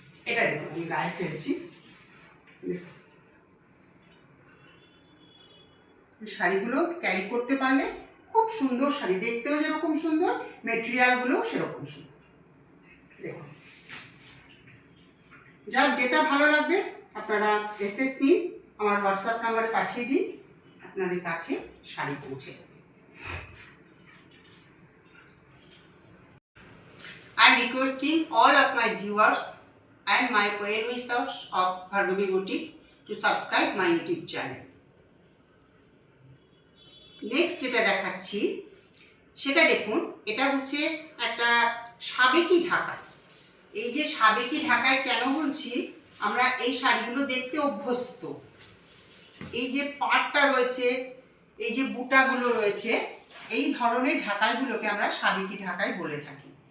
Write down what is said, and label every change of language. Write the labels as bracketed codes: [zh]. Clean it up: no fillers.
[bn] এটা দেখুন আমি গায়ে ফেলছি, শাড়িগুলো ক্যারি করতে পারলে খুব সুন্দর শাড়ি, দেখতেও যেরকম সুন্দর, মেটেরিয়ালগুলোও সেরকম সুন্দর। দেখুন যার যেটা ভালো লাগবে আপনারা এসএস নিন, আমার হোয়াটসঅ্যাপ নাম্বারে পাঠিয়ে দিন, আপনাদের কাছে শাড়ি পৌঁছে যাবে। [en] I am requesting all of my viewers and my well wishers of Bhargavi Boutique to subscribe my YouTube channel. [bn] Next যেটা দেখাচ্ছি সেটা দেখুন, এটা হচ্ছে একটা সাবেকি ঢাকা। এই যে সাবেকি ঢাকায় কেন বলছি, আমরা এই শাড়িগুলো দেখতে অভ্যস্ত। এই যে পাড়টা রয়েছে, এই যে বুটাগুলো রয়েছে, এই ধরনের ঢাকাইগুলোকে আমরা সাবেকি ঢাকাই বলে থাকি।